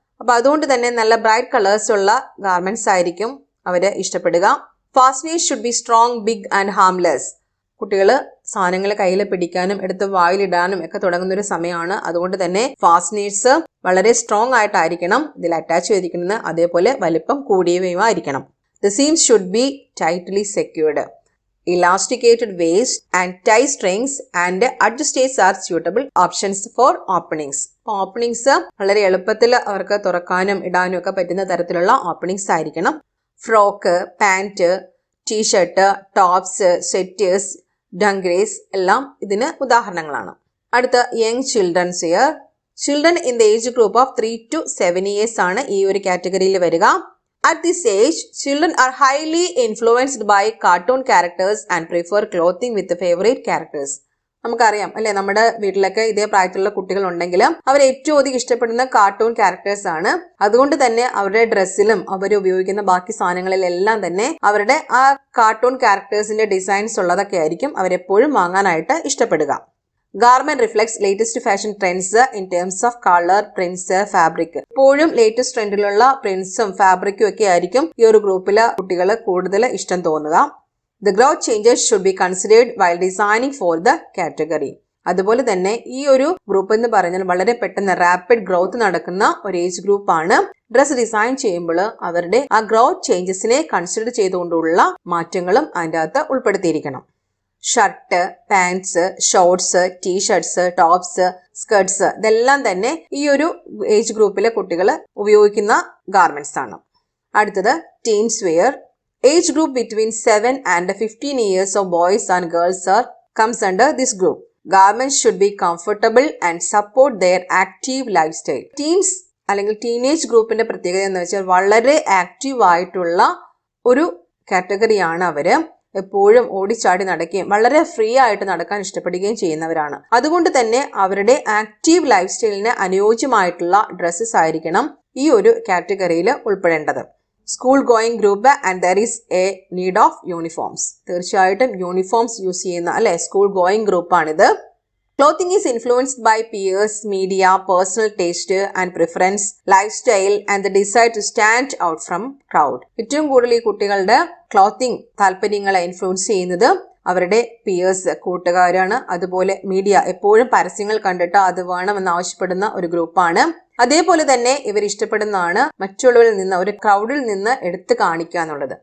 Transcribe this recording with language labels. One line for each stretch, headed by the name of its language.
Malayalam: അപ്പൊ അതുകൊണ്ട് തന്നെ നല്ല ബ്രൈറ്റ് കളേഴ്സ് ഉള്ള ഗാർമെന്റ്സ് ആയിരിക്കും അവര് ഇഷ്ടപ്പെടുക.
English: Fasteners should be strong, big and harmless.
Malayalam: കുട്ടികൾ സാധനങ്ങൾ കയ്യിൽ പിടിക്കാനും എടുത്ത് വായിലിടാനും ഒക്കെ തുടങ്ങുന്ന ഒരു സമയമാണ്. അതുകൊണ്ട് തന്നെ ഫാസ്റ്റനേഴ്സ് വളരെ സ്ട്രോങ് ആയിട്ടായിരിക്കണം ഇതിൽ അറ്റാച്ച് ചെയ്തിരിക്കുന്നത്. അതേപോലെ വലിപ്പം കൂടിയവയുമായിരിക്കണം.
English: The seems should be tightly secured. Elasticated waist and tie strings and adjusters are suitable options for openings.
Malayalam: Openings വളരെ എളുപ്പത്തിൽ അവർക്ക് തുറക്കാനും ഇടാനും ഒക്കെ പറ്റുന്ന തരത്തിലുള്ള ഓപ്പണിങ്സ് ആയിരിക്കണം. Frock, pant, T shirt, tops, setters, ഡംഗ്രേസ് എല്ലാം ഇതിന് ഉദാഹരണങ്ങളാണ്. അടുത്ത young children's wear.
English: children in the age group of 3 to 7 years
Malayalam: ആണ് ഈ ഒരു കാറ്റഗറിയിൽ വരിക.
English: At this age, children are highly influenced by cartoon characters and prefer clothing with the favorite characters.
Malayalam: നമുക്കറിയാം അല്ലെ, നമ്മുടെ വീട്ടിലൊക്കെ ഇതേ പ്രായത്തിലുള്ള കുട്ടികൾ ഉണ്ടെങ്കിൽ അവർ ഏറ്റവും അധികം ഇഷ്ടപ്പെടുന്ന കാർട്ടൂൺ ക്യാരക്ടേഴ്സ് ആണ്. അതുകൊണ്ട് തന്നെ അവരുടെ ഡ്രസ്സിലും അവർ ഉപയോഗിക്കുന്ന ബാക്കി സാധനങ്ങളിലെല്ലാം തന്നെ അവരുടെ ആ കാർട്ടൂൺ ക്യാരക്ടേഴ്സിന്റെ ഡിസൈൻസ് ഉള്ളതൊക്കെ ആയിരിക്കും അവരെപ്പോഴും വാങ്ങാനായിട്ട് ഇഷ്ടപ്പെടുക.
English: Garment reflects latest fashion trends in terms of colour, prints, fabric.
Malayalam: എപ്പോഴും ലേറ്റസ്റ്റ് ട്രെൻഡിലുള്ള പ്രിന്റ്സും ഫാബ്രിക്കും ഒക്കെ ആയിരിക്കും ഈ ഒരു ഗ്രൂപ്പിലെ കുട്ടികൾ കൂടുതൽ ഇഷ്ടം തോന്നുക.
English: The growth changes should be considered while designing for the category.
Malayalam: അതുപോലെ തന്നെ ഈ ഒരു ഗ്രൂപ്പ് എന്ന് പറഞ്ഞാൽ വളരെ പെട്ടെന്ന് റാപ്പിഡ് ഗ്രോത്ത് നടക്കുന്ന ഒരു ഏജ് ഗ്രൂപ്പാണ്. ഡ്രസ് ഡിസൈൻ ചെയ്യുമ്പോൾ അവരുടെ ആ ഗ്രോത്ത് ചേഞ്ചസിനെ കൺസിഡർ ചെയ്തുകൊണ്ടുള്ള മാറ്റങ്ങളും അതിൻ്റെ അകത്ത് ഉൾപ്പെടുത്തിയിരിക്കണം. Shirt, pants, shorts, t shirts, tops, skirts ഇതെല്ലാം തന്നെ ഈ ഒരു ഏജ് ഗ്രൂപ്പിലെ കുട്ടികൾ ഉപയോഗിക്കുന്ന ഗാർമെന്റ്സ് ആണ്. അടുത്തത് teens wear.
English: Age group between 7 and 15 years of boys and girls comes under this group. Garments should be comfortable and support their active lifestyle.
Malayalam: Teens അല്ലെങ്കിൽ ടീനേജ് ഗ്രൂപ്പിന്റെ പ്രത്യേകത എന്ന് വെച്ചാൽ വളരെ ആക്റ്റീവ് ആയിട്ടുള്ള ഒരു കാറ്റഗറിയാണ് അവര്. എപ്പോഴും ഓടിച്ചാടി നടക്കുകയും വളരെ ഫ്രീ ആയിട്ട് നടക്കാൻ ഇഷ്ടപ്പെടുകയും ചെയ്യുന്നവരാണ്. അതുകൊണ്ട് തന്നെ അവരുടെ ആക്റ്റീവ് ലൈഫ് സ്റ്റൈലിന് അനുയോജ്യമായിട്ടുള്ള ഡ്രസ്സസ് ആയിരിക്കണം ഈ ഒരു കാറ്റഗറിയിൽ ഉൾപ്പെടേണ്ടത്.
English: School going group and there is a need of uniforms.
Malayalam: തീർച്ചയായിട്ടും യൂണിഫോംസ് യൂസ് ചെയ്യുന്ന അല്ലെ school going ഗ്രൂപ്പാണിത്.
English: Clothing is influenced by peers, media, personal taste and preference, lifestyle and the desire to stand out from crowd.
Malayalam: ഏറ്റവും കൂടുതൽ ഈ കുട്ടികളുടെ clothing താല്പര്യങ്ങളെ influence ചെയ്യുന്നത് അവരുടെ Pierce, കൂട്ടുകാരാണ്. അതുപോലെ മീഡിയ, എപ്പോഴും പരസ്യങ്ങൾ കണ്ടിട്ട് അത് വേണമെന്ന് ആവശ്യപ്പെടുന്ന ഒരു ഗ്രൂപ്പാണ്. അതേപോലെ തന്നെ ഇവർ ഇഷ്ടപ്പെടുന്നതാണ് മറ്റുള്ളവരിൽ നിന്ന്, ഒരു ക്രൗഡിൽ നിന്ന് എടുത്തു കാണിക്കുക എന്നുള്ളത്.